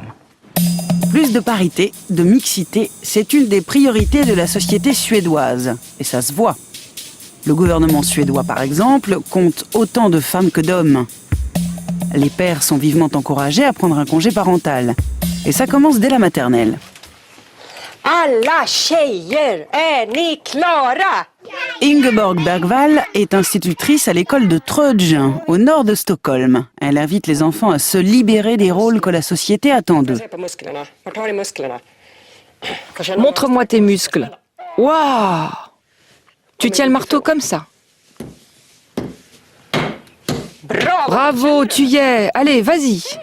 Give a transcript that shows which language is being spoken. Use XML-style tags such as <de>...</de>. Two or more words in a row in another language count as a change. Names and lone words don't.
<fr>Plus de parité, de mixité, c'est une des priorités de la société suédoise. Et ça se voit. Le gouvernement suédois, par exemple, compte autant de femmes que d'hommes. Les pères sont vivement encouragés à prendre un congé parental. Et ça commence dès la maternelle.</fr> <sv>Alla tjejer, är ni klara?</sv> <fr>Ingeborg Bergvall est institutrice à l'école de Trödje, au nord de Stockholm. Elle invite les enfants à se libérer des rôles que la société attend d'eux. Montre-moi tes muscles. Waouh! Tu tiens le marteau comme ça. Bravo, tu y es. Allez, vas-y.</fr>